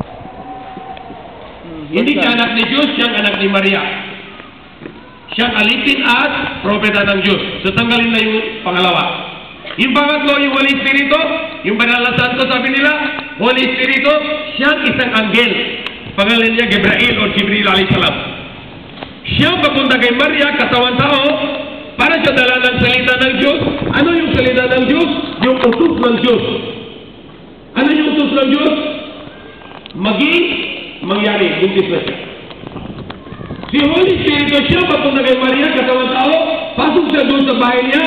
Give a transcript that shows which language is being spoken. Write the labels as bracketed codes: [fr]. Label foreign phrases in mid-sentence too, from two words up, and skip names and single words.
[tl] Hindi siya anak ni Diyos, siyang anak ni Maria. Siyang alipin at propeta ng Diyos. So tanggalin na yung pangalawa. Yung pangatlo, yung [en] Holy Spirito, [tl] yung Banal na Santo, sabi nila, [en] Holy Spirito, [tl] siyang isang anghel. Pangalan niya Gabriel o Jibril [ar] عليه السلام. [tl] Siyang papunta kay Maria, kasawang tao, para sa dala ng salita ng Diyos. Ano yung salita ng Diyos? Yung utos ng Diyos. Ano yung utos ng Diyos? Maging mangyari. Buntis na siya. Si [en] Holy Spirit [tl] siya papunta kay Maria, kasawang tao, pasok siya doon sa bahay niya.